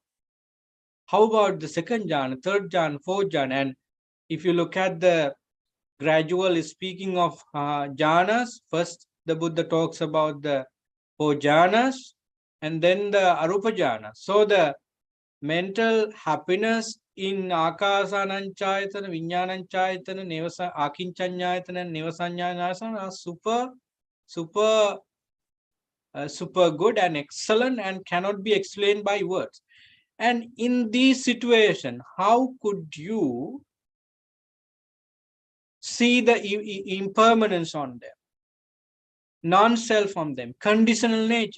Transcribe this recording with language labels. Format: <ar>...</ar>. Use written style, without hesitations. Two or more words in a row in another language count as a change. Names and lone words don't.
<en>How about the second jhana, third jhana, fourth jhana? And if you look at the gradual speaking of jhanas, first the Buddha talks about the 4 jhanas and then the</en> <pi>arupa jhana.</pi> <en>So the mental happiness in</en> <pi>akasananchayatana, vinyananchayatana, nevasa akinchanayatana, nevasanyayatana</pi> <en>are super good and excellent and cannot be explained by words. And in this situation, how could you see the impermanence on them, non-self on them, conditional nature?</en>